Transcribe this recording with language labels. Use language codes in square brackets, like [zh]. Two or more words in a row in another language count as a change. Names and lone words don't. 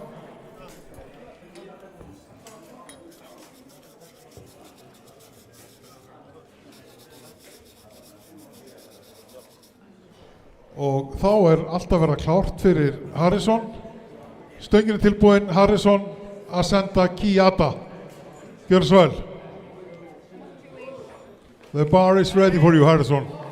[is] Og þá er allt að vera klárt fyrir Harrison. Stöngin er tilbúin, Harrison að senda Kiyata. Gjör svo vel. [en] The bar is ready for you, Harrison.